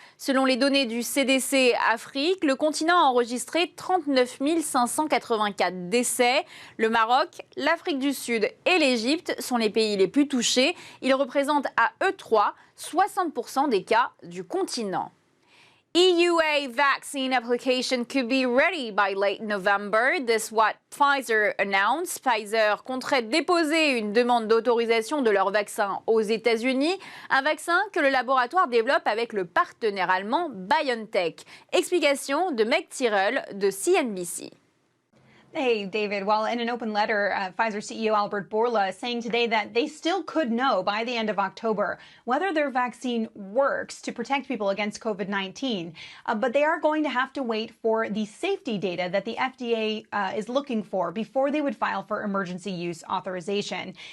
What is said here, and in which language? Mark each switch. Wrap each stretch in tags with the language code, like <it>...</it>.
<fr>Selon les données du CDC Afrique, le continent a enregistré 39 584 décès. Le Maroc, l'Afrique du Sud et l'Égypte sont les pays les plus touchés. Ils représentent à eux trois 60% des cas du continent.</fr> <en>EUA vaccine application could be ready by late November. This is what Pfizer announced.</en> <fr>Pfizer compterait déposer une demande d'autorisation de leur vaccin aux États-Unis, un vaccin que le laboratoire développe avec le partenaire allemand BioNTech. Explication de Meg Tyrrell de CNBC.</fr> <en>Hey, David. Well, in an open letter, Pfizer CEO Albert Bourla is saying today that they still could know by the end of October whether their vaccine works to protect people against COVID-19. But they are going to have to wait for the safety data that the FDA is looking for before they would file for emergency use authorization.</en>